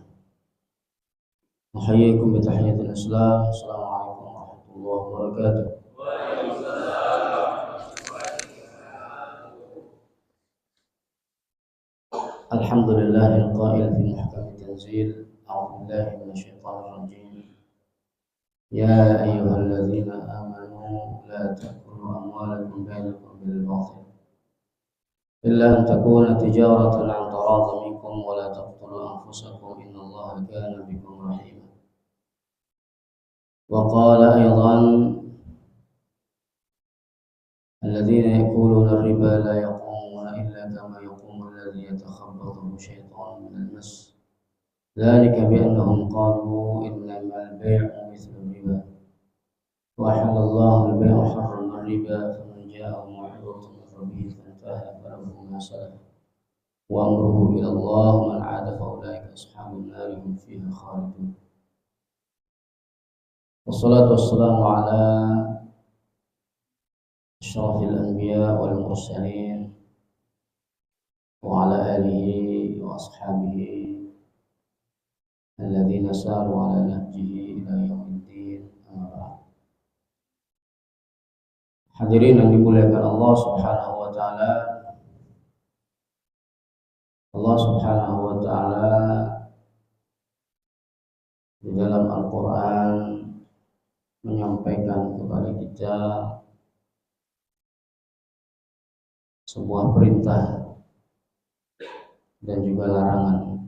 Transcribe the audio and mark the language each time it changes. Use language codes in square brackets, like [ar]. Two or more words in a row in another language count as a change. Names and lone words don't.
[ar] محييكم بتحية الإسلام. السلام عليكم ورحمة الله وبركاته الحمد لله القائل في محكم التنزيل. أعوذ بالله من الشيطان الرجيم. يا أيها الذين آمنوا لا تأكلوا أموالكم بينكم بالباطل إلا أن تكون تجارة عن تراض منكم ولا تقتلوا أنفسكم إن الله كان بكم رحيما. وقال أيضا الذين يأكلون الربا لا يقومون إلا كما يقوم الذي يتخبطه الشيطان من المس. ذلك بأنهم قالوا إنما البيع مثل الربا وأحل الله البيع وحرم الربا فمن جاءه موعظة من ربه فانتهى فله ما سلف وأمره إلى الله من عاد فأولئك أصحاب النار هم فيها خالدون. والصلاة والسلام على أشرف الأنبياء والمرسلين وعلى آله وأصحابه الذين ساروا على نهجه إلى يوم الدين أما بعد. [id] Hadirin yang dimuliakan Allah [ar] سبحانه وتعالى. [id] Allah [ar] سبحانه وتعالى [id] di dalam Al-Qur'an menyampaikan kepada kita sebuah perintah dan juga larangan.